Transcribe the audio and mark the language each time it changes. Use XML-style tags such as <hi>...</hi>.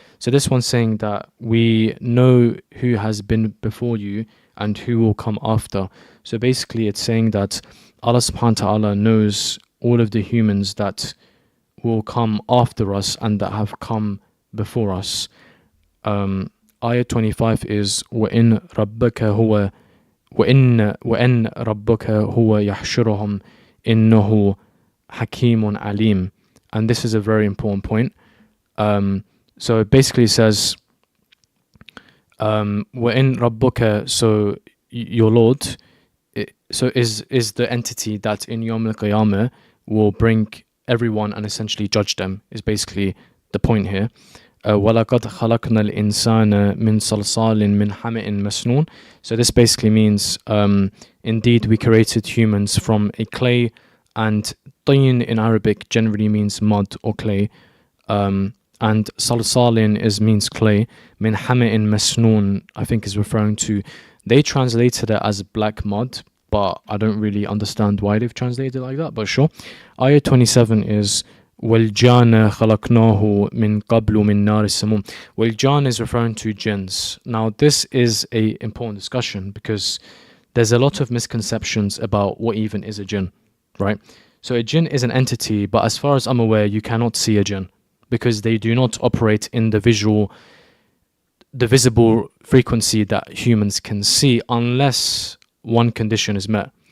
<en>So this one's saying that we know who has been before you and who will come after. So basically it's saying that Allah subhanahu wa ta'ala knows all of the humans that will come after us and that have come before us. Ayah 25 is</en> <ar>وَإِن رَبُّكَ هُوَ يَحْشُرُهُمْ إِنَّهُ حَكِيمٌ عَلِيمٌ.</ar> <en>And this is a very important point. So it basically says</en> <ar>وَإِن رَبُّكَ,</ar> <en>so your Lord, so is the entity that in Yawm al-Qiyamah will bring everyone and essentially judge them, is basically the point here.</en> <ar>وَلَقَدْ خَلَقْنَا الْإِنسَانَ مِنْ صَلْصَالٍ مِنْ حَمَإٍ مَسْنُونٍ.</ar> <en>So this basically means indeed we created humans from a clay, and طين in Arabic generally means mud or clay, and salsalin means clay. Min hama'in masnoon, I think, is referring to, they translated it as black mud, but I don't really understand why they've translated it like that, but sure. Ayah 27 is</en> <ar>وَالْجَانَ خَلَقْنَاهُ مِنْ قَبْلُ مِنْ نَارِ السَّمُومِ.</ar> <en>Well-jan is referring to jinns. Now this is a important discussion because there's a lot of misconceptions about what even is a jinn, right? So a jinn is an entity, but as far as I'm aware, you cannot see a jinn because they do not operate in the visible frequency that humans can see, unless one condition is met.</en>